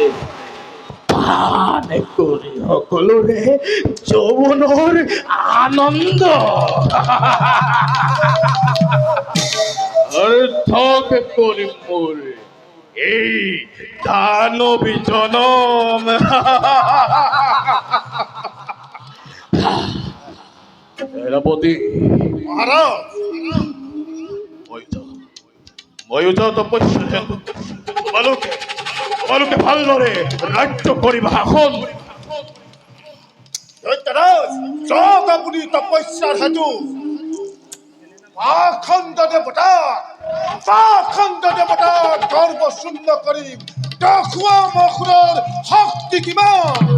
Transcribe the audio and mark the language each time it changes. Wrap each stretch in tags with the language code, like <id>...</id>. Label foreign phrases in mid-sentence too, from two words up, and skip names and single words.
<as>সকলরে যৌবনৰ আনন্দ অর্থক করি মোর এই দানবী জনম। সেনাপতি মহারাজ ময়ূর তপস্যা হেতু তোমালোকে ভালদৰে ৰাজ্য কৰিবা শাসন। দৈত্যৰাজ যাওক আপুনি তপস্যাৰ হেতু। পাখণ্ড দেৱতা গৰ্ব শূন্য কৰি দেখুৱা মসুৰৰ শক্তি কিমান।</as>